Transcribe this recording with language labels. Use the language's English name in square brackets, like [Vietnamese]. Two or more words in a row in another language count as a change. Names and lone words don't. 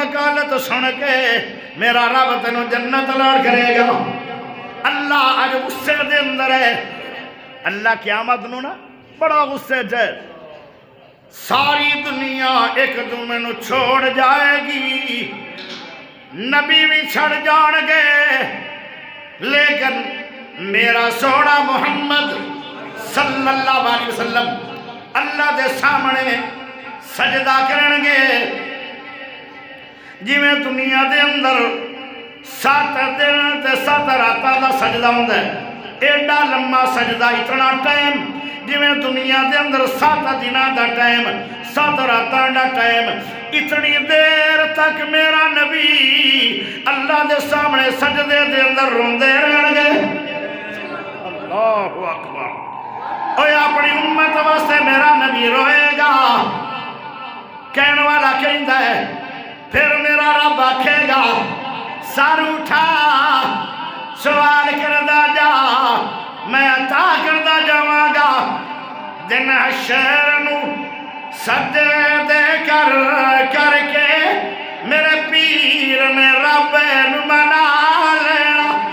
[Punjabi] وکالت سن کے میرا رب تینوں جنت الاٹ کرے گا اللہ اج غصے دے اندر ہے اللہ قیامت نو نا بڑا غصے جے ساری دنیا ایک دوسرے نو چھوڑ جائے گی نبی بھی چھڑ جان گے لیکن میرا سونا محمد [Arabic] صلی اللہ علیہ وسلم [Punjabi] اللہ دے سامنے سجدہ کرن گے جی میں دنیا دے اندر 7 دن تے 7 راتاں دا سجدہ ہوندا ہے ایڈا لمبا سجدہ اتنا ٹائم جی میں دنیا دے اندر 7 دناں دا ٹائم 7 راتاں دا ٹائم اتنی دیر تک میرا نبی اللہ دے سامنے سجدے دے اندر روندے رہن گے [Arabic] اللہ اکبر [Punjabi] اوے اپنی امت واسطے میرا نبی روئے گا کہنے والا کہندا ہے پھر میرا رب آکھے گا سر اٹھا سوال کردہ جا میں عطا کردہ جاواں گا دن حشر نو سجدے کر کر کے میرے پیر نے رب نو منا لینا